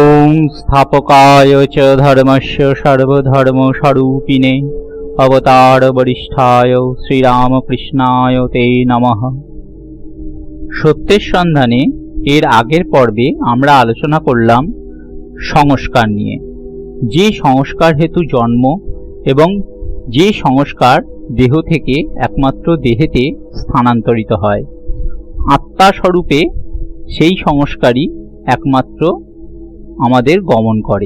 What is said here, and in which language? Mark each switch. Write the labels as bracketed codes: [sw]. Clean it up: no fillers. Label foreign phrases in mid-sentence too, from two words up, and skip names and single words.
[sa] संस्थापकाय च धर्मस्य सर्वधर्मस्वरूपिणे अवतार वरिष्ठाय श्रीरामकृष्णाय ते नमः। [bn] সত্যের সন্ধানে এর আগের পর্বে আমরা আলোচনা করলাম সংস্কার নিয়ে। যে সংস্কার হেতু জন্ম এবং যে সংস্কার দেহ থেকে একমাত্র দেহেতে স্থানান্তরিত হয়, আত্মা স্বরূপে সেই সংস্কারই একমাত্র আমাদের গমন করে।